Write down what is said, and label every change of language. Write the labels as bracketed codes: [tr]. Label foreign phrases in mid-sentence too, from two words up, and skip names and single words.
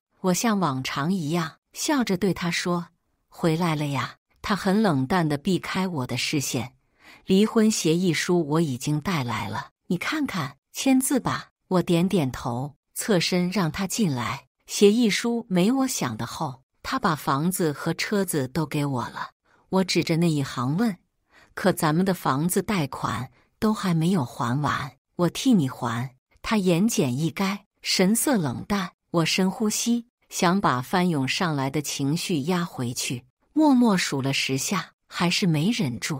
[zh] 我像往常一樣笑着對他說：“回來了呀。” 他很冷淡地避開我的視線。離婚協議書我已經帶來了，你看看，簽字吧。我點點頭，側身讓他進來。協議書沒我想的厚，他把房子和車子都給我了。我指着那一行問：“可咱們的房子貸款都還沒有還完，我替你還。” 他言簡意賅，神色冷淡。我深呼吸，想把翻湧上來的情緒壓回去，默默數了10下，還是沒忍住。